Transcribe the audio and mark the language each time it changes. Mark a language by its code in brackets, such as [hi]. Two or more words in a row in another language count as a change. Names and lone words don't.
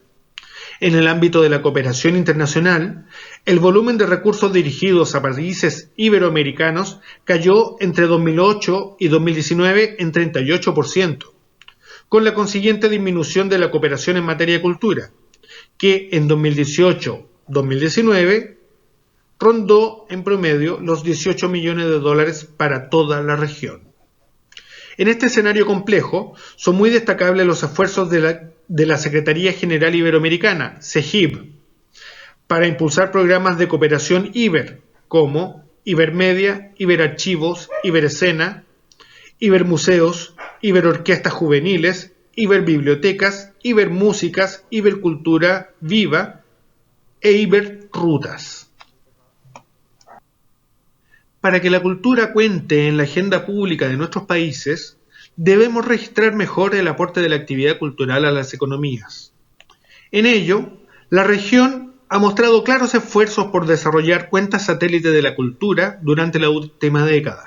[es] En el ámbito de la cooperación internacional, el volumen de recursos dirigidos a países iberoamericanos cayó entre 2008 y 2019 en 38%, con la consiguiente disminución de la cooperación en materia de cultura, que en 2018-2019 rondó en promedio los $18 millones para toda la región. En este escenario complejo, son muy destacables los esfuerzos de la Secretaría General Iberoamericana, CEGIB, para impulsar programas de cooperación Iber, como Ibermedia, Iberarchivos, Iberescena, Ibermuseos, Iberorquestas Juveniles, Iberbibliotecas, Ibermúsicas, Ibercultura Viva e Iberrutas. Para que la cultura cuente en la agenda pública de nuestros países, debemos registrar mejor el aporte de la actividad cultural a las economías. En ello, la región ha mostrado claros esfuerzos por desarrollar cuentas satélite de la cultura durante la última década.